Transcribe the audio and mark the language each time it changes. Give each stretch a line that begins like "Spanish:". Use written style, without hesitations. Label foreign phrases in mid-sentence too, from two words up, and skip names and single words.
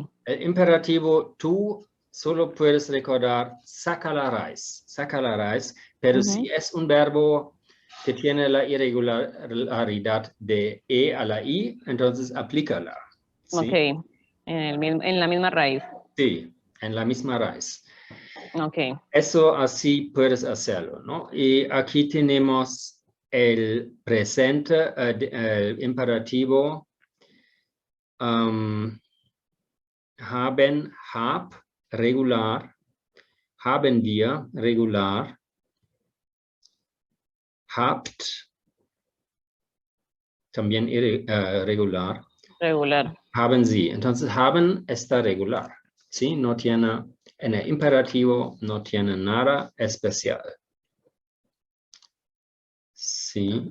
Spanish: El imperativo tú solo puedes recordar saca la raíz, pero si es un verbo que tiene la irregularidad de E a la I, entonces aplícala. ¿Sí? Ok, en la misma raíz. Sí, en la misma raíz. Ok. Eso así puedes hacerlo, ¿no? Y aquí tenemos el presente, el imperativo
German: haben, hab,
Spanish: regular,
German: haben wir,
Spanish: regular, habt, también regular. Regular.
German: Haben Sie.
Spanish: Entonces, haben está regular, ¿sí? No tiene, en el imperativo no tiene nada especial. Sí.